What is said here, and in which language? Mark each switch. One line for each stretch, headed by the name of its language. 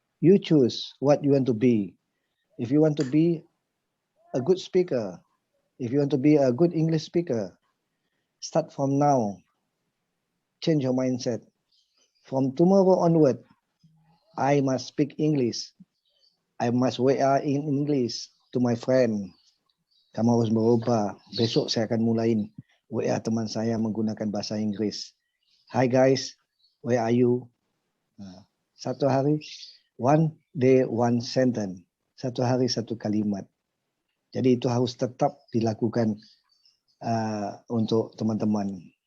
English: You choose what you want to be. If you want to be a good speaker, if you want to be a good English speaker, start from now. Change your mindset. From tomorrow onward, I must speak English. I must WA in English to my friend.
Indonesian: Kamu harus berubah. Besok saya akan mulain WA teman saya menggunakan bahasa Inggris.
English: Hi guys, where are you? Satu hari, one day, one sentence.
Indonesian: Satu hari, satu kalimat. Jadi itu harus tetap dilakukan untuk teman-teman.